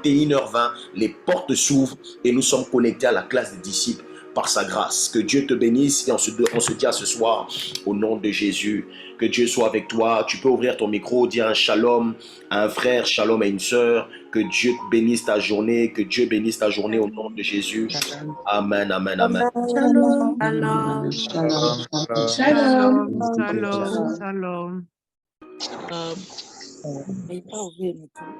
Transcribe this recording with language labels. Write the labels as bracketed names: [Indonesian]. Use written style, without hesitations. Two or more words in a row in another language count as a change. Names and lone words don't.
[French] Donc 21h20, les portes s'ouvrent et nous sommes connectés à la classe des disciples par sa grâce. Que Dieu te bénisse et on se dit à ce soir au nom de Jésus. Que Dieu soit avec toi. Tu peux ouvrir ton micro, dire un shalom à un frère, shalom à une sœur. Que Dieu bénisse ta journée. Que Dieu bénisse ta journée au nom de Jésus. Amen, amen, amen. Shalom. Shalom. Shalom. Shalom. Shalom. Shalom. N'ayez pas ouvert le micro.